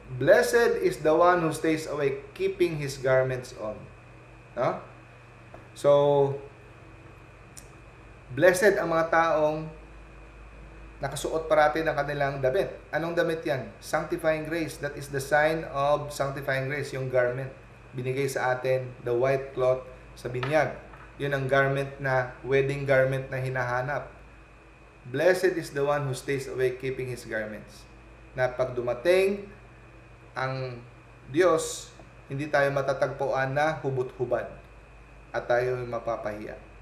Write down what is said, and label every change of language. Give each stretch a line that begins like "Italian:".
English: Blessed is the one who stays awake, keeping his garments on. No?
Filipino: So, blessed ang mga taong nakasuot parati ng kanilang damit. Anong damit yan?
English: Sanctifying grace. That is the sign of sanctifying grace, yung garment.
Filipino: Binigay sa atin,
English: the white cloth sa binyag.
Filipino: Yun ang garment na, wedding garment na hinahanap.
English: Blessed is the one who stays awake, keeping his garments.
Filipino: Na pag dumating ang Diyos, hindi tayo matatagpuan na hubot-hubad at tayo mapapahiya.